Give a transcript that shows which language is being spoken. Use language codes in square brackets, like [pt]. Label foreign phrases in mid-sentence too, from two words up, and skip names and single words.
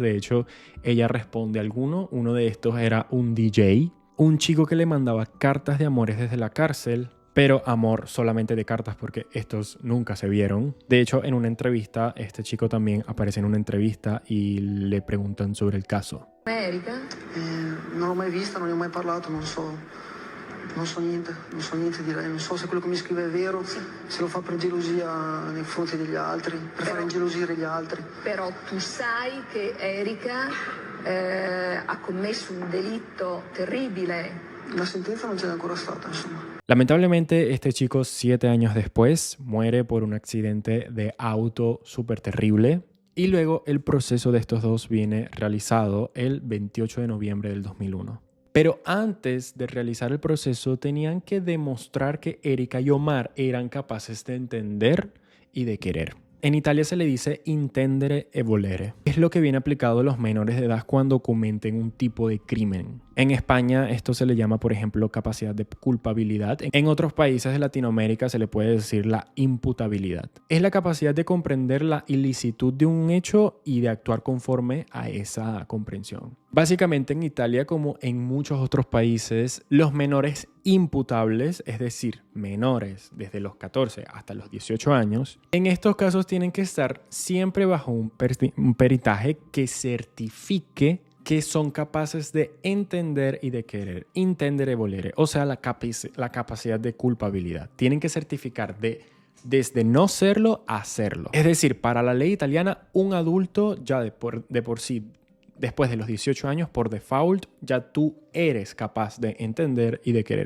[es] De hecho, ella responde a alguno. Uno de estos era un DJ, un chico que le mandaba cartas de amores desde la cárcel. Pero amor solamente de cartas porque estos nunca se vieron. De hecho, en una entrevista, este chico también aparece en una entrevista y le preguntan sobre el caso. [it] Erika? Non l'ho mai vista, non ne ho mai parlato, non so niente di lei, non so se quello che mi scrive è vero, se lo fa per gelosia nei confronti degli altri, per fare ingelosire gli altri. Però tu sai che Erika ha commesso un delitto terribile. La sentenza non c'è ancora stata, insomma. [es] Lamentablemente, este chico 7 años después muere por un accidente de auto súper terrible. Y luego el proceso de estos dos viene realizado el 28 de noviembre del 2001. Pero antes de realizar el proceso tenían que demostrar que Erika y Omar eran capaces de entender y de querer. En Italia se le dice [it] intendere e volere. [es] Es lo que viene aplicado a los menores de edad cuando cometen un tipo de crimen. En España esto se le llama, por ejemplo, capacidad de culpabilidad. En otros países de Latinoamérica se le puede decir la imputabilidad. Es la capacidad de comprender la ilicitud de un hecho y de actuar conforme a esa comprensión. Básicamente en Italia, como en muchos otros países, los menores imputables, es decir, menores desde los 14 hasta los 18 años, en estos casos tienen que estar siempre bajo un peritaje que certifique que son capaces de entender y de querer, [it] intendere e volere, [es] o sea, la capacidad de culpabilidad. Tienen que certificar desde no serlo a serlo. Es decir, para la ley italiana, un adulto ya de por sí, después de los 18 años, por default, ya tú eres capaz de entender y de querer.